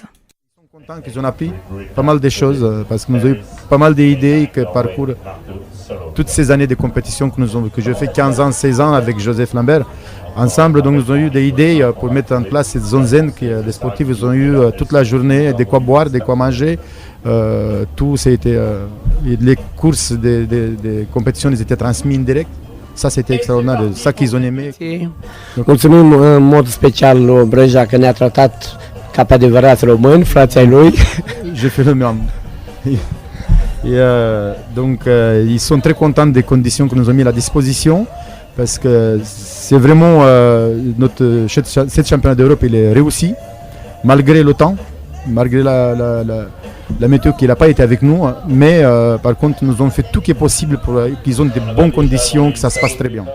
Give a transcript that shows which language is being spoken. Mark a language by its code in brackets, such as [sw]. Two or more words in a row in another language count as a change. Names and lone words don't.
[fr] Ils sont contents qu'ils ont appris pas mal de choses parce que nous avons eu pas mal d'idées qui parcourent toutes ces années de compétition que j'ai fait 15 ans, 16 ans avec Joseph Lambert. Ensemble, donc, nous avons eu des idées pour mettre en place cette zone zen que les sportifs ont eu toute la journée, de quoi boire, de quoi manger. Tout c'était les courses de compétition ils étaient transmises en direct. Ça c'était extraordinaire, ça qu'ils ont aimé. [ro] Mulțumim în mod special lui Brăja că ne-a tratat ca pe adevărați români, frații ai lui. [fr] Je fais le même. Donc ils sont très contents des conditions que nous avons mis à la disposition. Parce que c'est vraiment cette championnat d'Europe il est réussi, malgré le temps, malgré la météo qui n'a pas été avec nous, mais par contre nous avons fait tout ce qui est possible pour qu'ils aient de bonnes conditions, que ça se passe très bien.